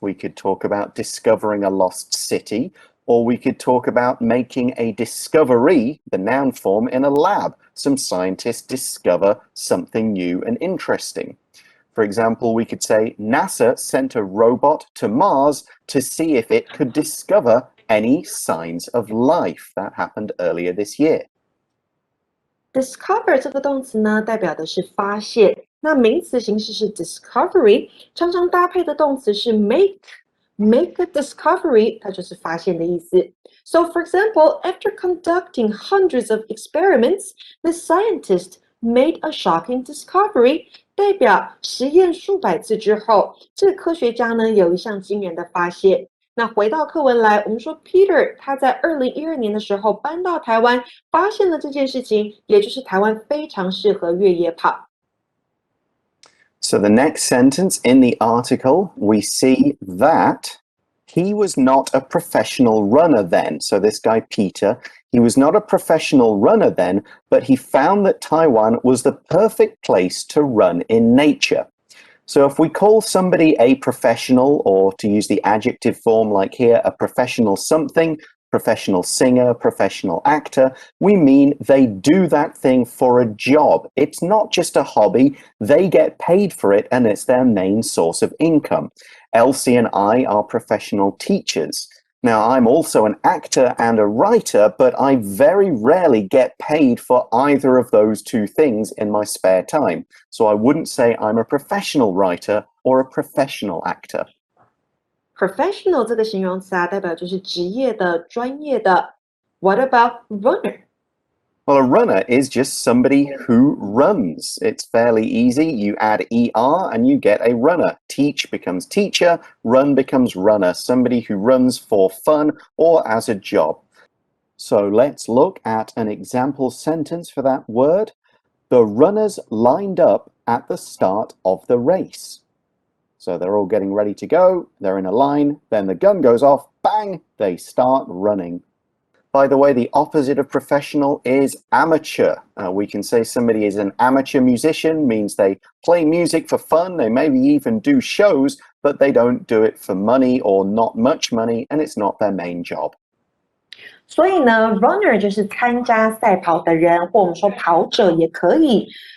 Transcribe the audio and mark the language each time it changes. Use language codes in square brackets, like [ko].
[en] We could talk about discovering a lost city, or we could talk about making a discovery, the noun form, in a lab. Some scientists discover something new and interesting. For example, we could say NASA sent a robot to Mars to see if it could discover any signs of life. That happened earlier this year. [zh] Discover 这个动词呢，代表的是发现。那名词形式是 discovery， 常常搭配的动词是 make。 [en] Make a discovery， [zh] 它就是发现的意思。 [en] So, for example, after conducting hundreds of experiments, the scientist made a shocking discovery. [zh] 代表实验数百次之后，这个科学家呢有一项惊人的发现。那回到课文来，我们说 Peter 他在2012年的时候搬到台湾，发现了这件事情，也就是台湾非常适合越野跑。 [en] So the next sentence in the article, we see that he was not a professional runner then. So this guy, Peter, he was not a professional runner then, but he found that Taiwan was the perfect place to run in nature. So if we call somebody a professional, or to use the adjective form like here, a professional something, professional singer, professional actor, we mean they do that thing for a job. It's not just a hobby, they get paid for it and it's their main source of income. Elsie and I are professional teachers. Now, I'm also an actor and a writer, but I very rarely get paid for either of those two things in my spare time. So I wouldn't say I'm a professional writer or a professional actor. [zh] Professional 这个形容词啊，代表就是职业的、专业的。 [en] What about runner? Well, a runner is just somebody who runs. It's fairly easy. You add ER and you get a runner. Teach becomes teacher, run becomes runner. Somebody who runs for fun or as a job. So let's look at an example sentence for that word. The runners lined up at the start of the race. So they're all getting ready to go. They're in a line. Then the gun goes off. Bang! They start running. By the way, the opposite of professional is amateur. We can say somebody is an amateur musician, means they play music for fun. They maybe even do shows, but they don't do it for money or not much money, and it's not their main job. [zh] 所以呢 runner 就是参加赛跑的人，或我们说跑者也可以。